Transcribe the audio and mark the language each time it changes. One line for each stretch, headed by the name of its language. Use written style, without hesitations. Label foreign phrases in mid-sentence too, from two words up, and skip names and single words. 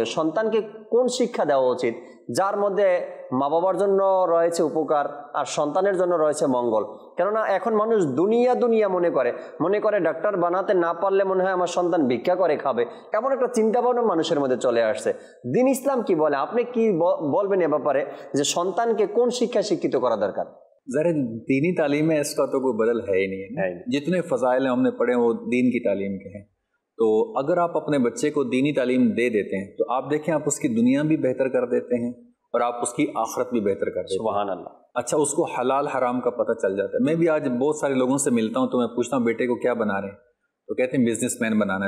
Bangla: সন্তানকে কোন শিক্ষা দেওয়া উচিত যার মধ্যে মা বাবার জন্য রয়েছে উপকার আর সন্তানের জন্য রয়েছে মঙ্গল? কেননা এখন মানুষ দুনিয়া দুনিয়া মনে করে ডাক্তার বানাতে না পারলে মনে হয় আমার সন্তান ভিক্ষা করে খাবে, এমন একটা চিন্তা ভাবনা মানুষের মধ্যে চলে আসছে. দ্বীন ইসলাম কি বলে? আপনি কি বলবেন এ ব্যাপারে যে সন্তানকে কোন শিক্ষা শিক্ষিত করা দরকার?
Urdu: ذرا دینی تعلیم میں اس کا تو کوئی بدل ہے ہی نہیں ہے. جتنے فضائل ہم نے پڑھے وہ دین کی تعلیم کے ہیں. تو اگر آپ اپنے بچے کو دینی تعلیم دے دیتے ہیں تو آپ دیکھیں آپ اس کی دنیا بھی بہتر کر دیتے ہیں اور آپ اس کی آخرت بھی بہتر کر دیتے ہیں. سبحان اللہ. اچھا اس کو حلال حرام کا پتہ چل جاتا ہے. میں بھی آج بہت سارے لوگوں سے ملتا ہوں تو میں پوچھتا ہوں بیٹے کو کیا بنا رہے ہیں, تو کہتے ہیں
English: business man
Urdu: بنانا ہے.